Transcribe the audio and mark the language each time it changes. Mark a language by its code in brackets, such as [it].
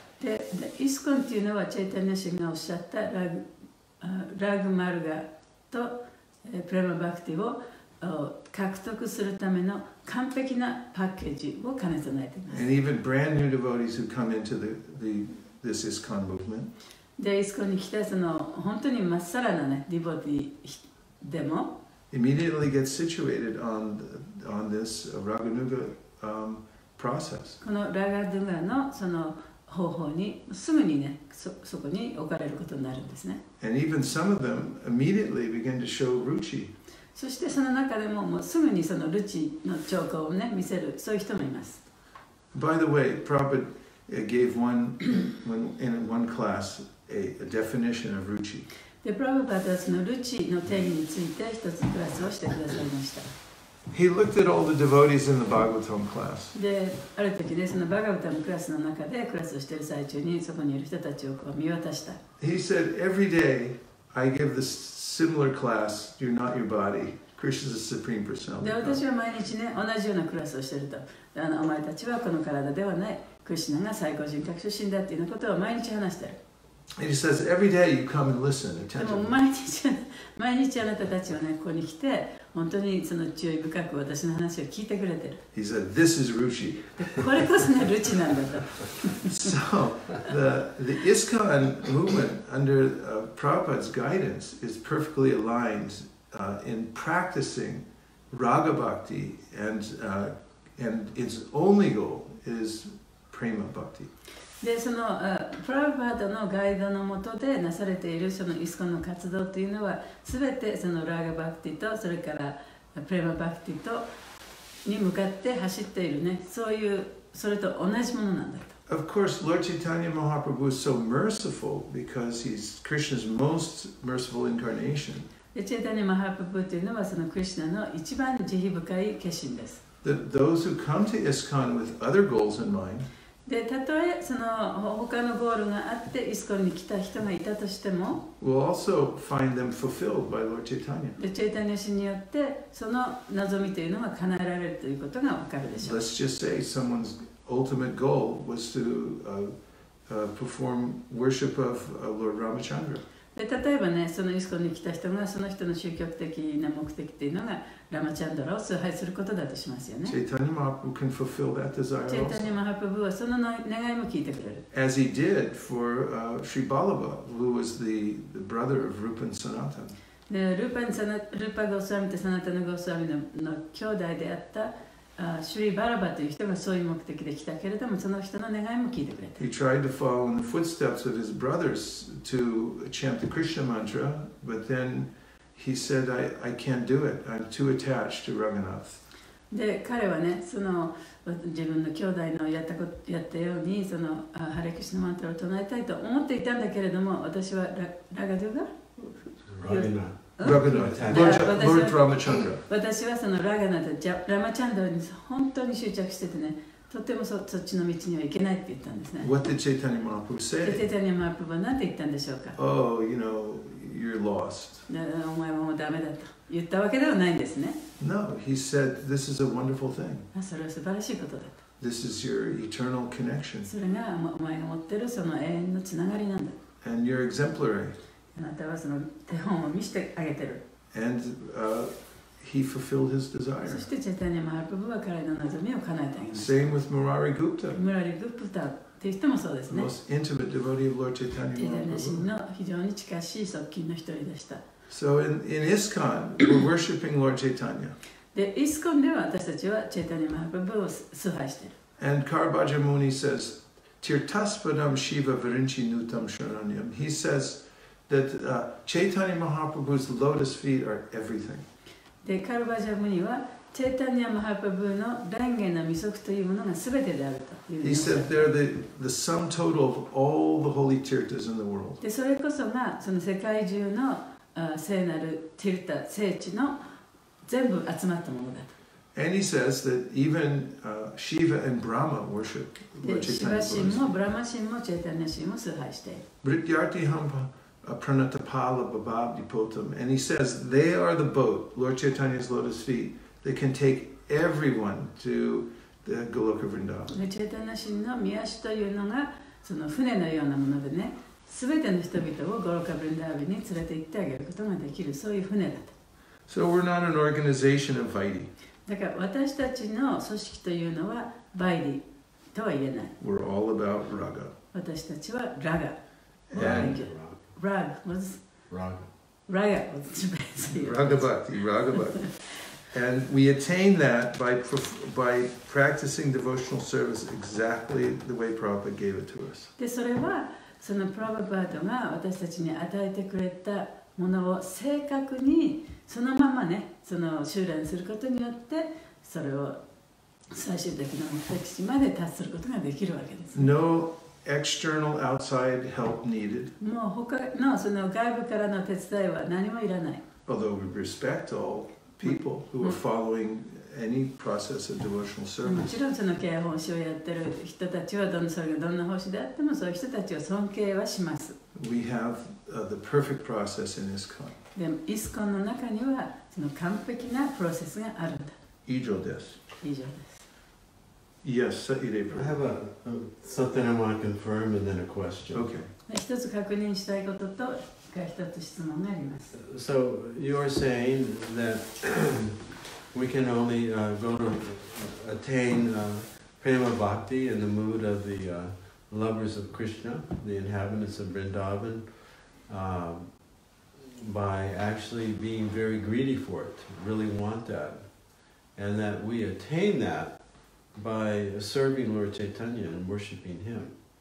[ja] でイスコンっていうのはチェイタニア神がおっしゃったラグマルガとプレマバクティを獲得するための完璧なパッケージを兼ね備えています。 [en] And even brand new devotees who come into this ISKCON movement. [ja] でイスコンに来たその本当にまっさらなねディボティでも [en] immediately get situated on this Raganuga process. [ja] このラガドゥガのその方法にすぐにねそこに置かれることになるんですね。 [en] And even some of them immediately begin to show ruchi. [ja] そしてその中でももうすぐにそのルチの兆候をね見せるそういう人もいます。 [en] By the way, Prabhupada gave in one class a definition of ruchi. [ja] でプラブパーはそのルチの定義について一つクラスをしてくださいました。 [en] He looked at all the devotees in the Bhagavatam class. [ja] である時ねそのバガバタムクラスの中でクラスをしている最中にそこにいる人たちをこう見渡した。 [en] He said, every day I give this similar class, You're Not Your Body, Krishna is the Supreme [ja] で、 [en] Personality. [ja] 私は毎日ね、同じようなクラスをしていると。お前たちはこの体ではない。クリシュナが最高人格出身だっていうようなことを毎日話している。 [en] And he says, every day you come and listen [ja] でも [en] attentively. [ja] 毎日あなたたちはね、ここに来て、本当にその注意深く私の話を聞いてくれてる。 [en] He said, this is Ruchi. [ja] これこそね、ルチなんだと。 [en] So the ISKCON movement under Prabhupada's guidance is perfectly aligned in practicing Raga Bhakti, and its only goal is Prema Bhakti. [ja] で、そのプラブパーダのガイドの下でなされているそのイスコンの活動というのは、すべてそのラーガバクティと、それからプレマバクティとに向かって走っているね、そういう、それと同じものなんだと。 [en] Of course, Lord Chaitanya Mahaprabhu is so merciful because he's Krishna's most merciful incarnation. [ja] で、チェイタニア・マハプブというのはそのクリシュナの一番慈悲深い化身です。 [en] That those who come to ISKCON with other goals in mind, [ja] で、たとえその他のゴールがあってイスコンに来た人がいたとしても、 [en] will also find them fulfilled by Lord Chaitanya. [ja] で、チェイタニア氏によってその望みというのが叶えられるということがわかるでしょう。 [en] Let's just say someone's ultimate goal was to perform worship of Lord Ramachandra. [ja] で、例えばね、そのイスコンに来た人がその人の宗教的な目的というのがラマチャンドラを崇拝することだとしますよね。 [en] Chaitanya Mahaprabhu can fulfill that desire [ja] チェイタニア・ [en] also. [ja] マハプブはその願いも聞いてくれる。 [en] As he did for Sri Ballabha, who was the brother of Rupa and Sanatan. [ja] で、ルーパ・ゴスワミとサナタナ・ゴスワミの兄弟であったシュリ・バラバという人がそういう目的で来たけれども、その人の願いも聞いてくれて。 [en] He tried to follow in the footsteps of his brothers to chant the Krishna mantra, but then he said, I can't do it. I'm too attached to Raghunath. [ja] で、彼はね、その自分の兄弟のやったようにそのハレクシナマントラを唱えたいと思っていたんだけれども、私はラガドゥが [en] Raghunath, Lord Ramachandra. [ja] 私はそのラガナとラマチャンドラに本当に執着しててね、とてもそっちの道には行けないって言ったんですね。 [en] What did Chaitanya Mahaprabhu [ja] チェ [en] say? [ja] タニア・マハプブは何て言ったんでしょうか。 [en] Oh, you're lost. [ja] お前はもうダメだと言ったわけではないんですね。 [en] No, he said, this is a wonderful thing. [ja] それは素晴らしいことだと。 [en] This is your eternal connection. [ja] それがお前が持ってるその永遠のつながりなんだ。 [en] And you're exemplary. [ja] あなたはその手本を見せてあげてる。 [en] And he fulfilled his [ja] そ [en] desire. [ja] してチェタニア・マハプブは彼の望みを叶えてあげました。 [en] Same with Murari Gupta, [ja] ムラリ・グップタっていう人もそうです [en] the [ja] ね。 [en] most intimate devotee of Lord [ja] チ [en] Chaitanya [ja] ェタニア神 [en] Mahaprabhu. [ja] の非常に近しい側近の一人でした。 [en] So in ISKCON, we're worshiping Lord Chaitanya. [ja] で、イスコンでは私たちはチェタニア・マハプブを崇拝している。 [en] And Karabhaja Muni says, [sa] Tirtaspadam Shiva Virinchi Nutam Sharanyam. [en] He says that Chaitanya Mahaprabhu's lotus feet are everything. [ja] で、カルバジャムにはチェタニア・マハプブの蓮華の弥足というものが全てであるという。 [en] He said they're the sum total of all the holy tirtas in the world. [ja] で、それこそがその世界中の聖なるティルタ、聖地の全部集まったものだと。 [en] And he says that even Shiva and Brahma worship [ja] で、 [en] Lord [ja] シバ [en] Chaitanya's [ja] 神 [en] lotus [ja] も [en] feet. [ja] ブラマ神もチェタニア神も崇拝している。 [sa] Vrityarti Hampa Pranatapala Bababdi Potam. [en] And he says they are the boat, Lord Chaitanya's lotus feet, that can take everyone to the Goloka Vrindavan. [ja] で、チェタニア神の御足というのがその船のようなものでね、すべての人々をゴロカブリンダービに連れて行ってあげることができる、そういう船だと。 [en] So we're not an organization of Vaidhi. [ja] だから私たちの組織というのはバイディとは言えない。 [en] We're all about Raga. [ja] 私たちはラガ。 [en] And Rag was Raga. Raga was Japanese. Raga Bhakti, Raga Bhakti. And we attain that by practicing devotional service exactly the way Prabhupada gave it to us. [ja] で、それはそのプラバパートが私たちに与えてくれたものを正確にそのままね、その修練することによってそれを最終的な目的地まで達することができるわけです。 [en] No external outside help needed, [ja] もう他のその外部からの手伝いは何もいらない。 [en] although we respect all people who are following any process of devotional [ja] も [en] service. [ja] ちろんその敬愛奉仕をやってる人たちはそれがどんな奉仕であってもそういう人たちは尊敬はします。 [en] We have the perfect process in ISKCON. [ja] でもイスコンの中にはその完璧なプロセスがあるんだ。以上です。以上です。 [en] Yes, Ire. I have something I want to confirm and then a question. Okay. [ja] 一つ確認したいことと一つ質問があります。 [en] So you're saying that we can only go to attain prema bhakti in the mood of the lovers of Krishna, the inhabitants of Vrindavan, by actually being very greedy for it, really want that, and that we attain that by serving Lord Chaitanya and worshipping him.